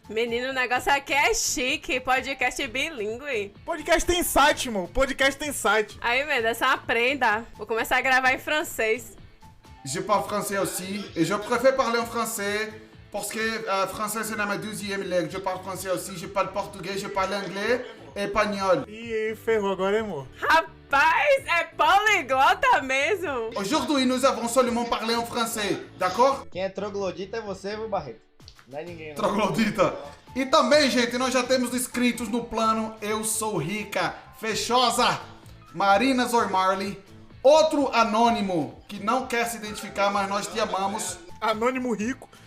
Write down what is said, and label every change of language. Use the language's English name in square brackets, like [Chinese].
[Portuguese] Menino, o negócio aqui é chique, podcast bilíngue. Podcast tem site, mano. Podcast tem site. Aí, Mendes, essa é uma prenda. Vou começar a gravar em francês. [French] Je parle français aussi, et je préfère parler en français, parce que français c'est ma deuxième langue. Je parle français aussi, je parle portugais, je parle anglais et espanhol. [Portuguese] Ih, ferrou agora, hein, amor? Rapaz, é poliglota mesmo. [French] Aujourd'hui, nous avons seulement parlé en français, d'accord? [Portuguese] Quem é troglodita é você, viu, Barreto? Não é ninguém, não. Troglodita. E também, gente, nós já temos inscritos no plano Eu Sou Rica, Fechosa, Marina Zormarley, outro anônimo que não quer se identificar, mas nós te amamos, Anônimo rico.